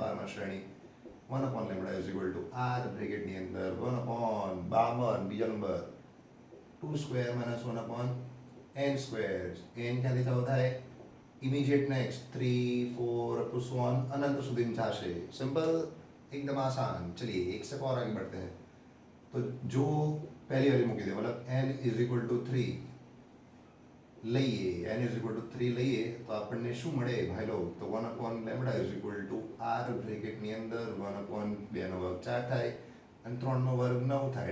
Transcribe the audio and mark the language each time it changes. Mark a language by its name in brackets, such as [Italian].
[Gujarati] બામર શ્રેણી 1/λ is equal to R બ્રેકેટની અંદર 1/, બામર બીજો નંબર 2² - 1/n². n ક્યાંથી ચાલુ થાય? Immediate next 3, 4 up to so on, अनंत સુધી જશે. [Hindi] सिंपल, एकदम आसान. चलिए एक स्टेप और आगे बढ़ते हैं. तो जो पहली वाली મૂકી દે, मतलब n इज इक्वल टू 3 લઈએ, n इज इक्वल टू 3 [Gujarati] લઈએ તો આપણને શું મળે ભાઈ લો? તો 1/λ ઇઝ ઇક્વલ ટુ r બ્રેકેટની અંદર 1/2 નો વર્ગ 4 થાય અને 3 નો વર્ગ 9 થાય.